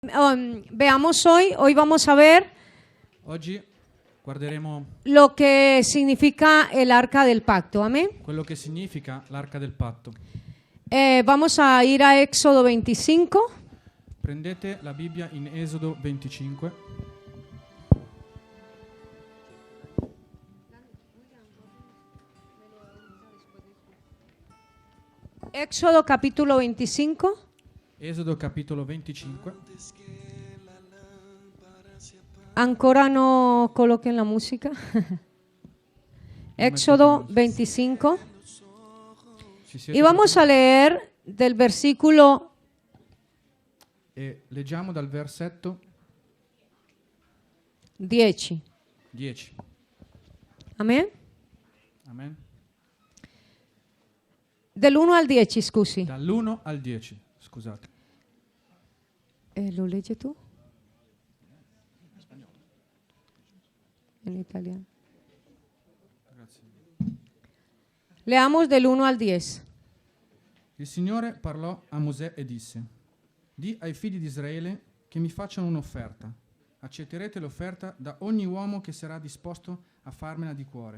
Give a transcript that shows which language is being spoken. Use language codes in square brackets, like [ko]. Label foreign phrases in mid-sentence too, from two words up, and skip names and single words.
[es] Veamos hoy vamos a ver [it] Oggi guarderemo [es] lo que significa el arca del pacto, amén. [it] quello che significa l'arca del patto. [es] Vamos a ir a Éxodo 25. [it] Prendete la Bibbia in Esodo 25. [es] Éxodo capítulo 25. [it] Esodo capitolo 25. [es] Ancora no coloquen la música. Éxodo 25. [it] Ci siete [es] Y vamos a [it] pronti? [es] leer del versículo [it] E leggiamo dal versetto 10. 10. [es] Amén. [it] Amen. [es] Del 1 al 10, scusi. [it] Dall'1 al 10, scusate. [es] ¿Lo lees tú? En italiano. [it] Grazie. [es] Leamos del 1 al 10. [it] Il Signore parlò a Mosè e disse: Di ai figli di Israele che mi facciano un'offerta. Accetterete l'offerta da ogni uomo che sarà disposto a farmela di cuore.